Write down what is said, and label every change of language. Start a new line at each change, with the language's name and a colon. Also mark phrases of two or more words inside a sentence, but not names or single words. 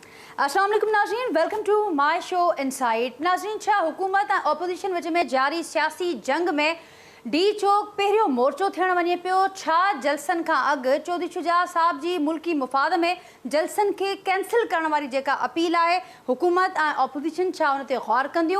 Arabic: السلام عليكم नाज़रीन,
English: welcome to my show Insight.
Sindhi: नाज़रीन, छा हुकूमत ऐं ऑपोजिशन विच में जारी सियासी जंग में डी चौक पहिरियों मोर्चो थियण वञे पियो। छा जलसनि खां अॻु चौधरी शुजा साहब जी मुल्की मुफ़ाद में जलसनि खे कैंसिल करण वारी जेका अपील आहे, हुकूमत ऐं ऑपोजिशन छा उन ते गौर कंदियूं?